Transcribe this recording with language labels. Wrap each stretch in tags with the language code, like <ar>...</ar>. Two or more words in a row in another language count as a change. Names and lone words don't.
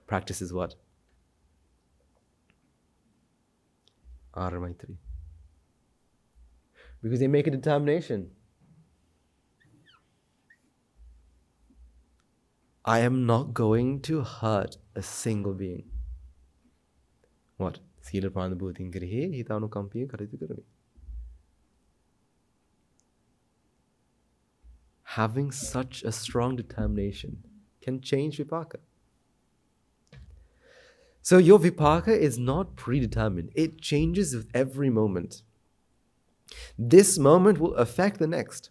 <en>Practices what? Aramaitri. Because they make a determination. I am not going to hurt a single being. What?</en> <pi>Sila pranabhutin krihe hitanu kampiya karitu karami.</pi> <en>Having such a strong determination can change vipaka. So your vipaka is not predetermined. It changes with every moment. This moment will affect the next.</en>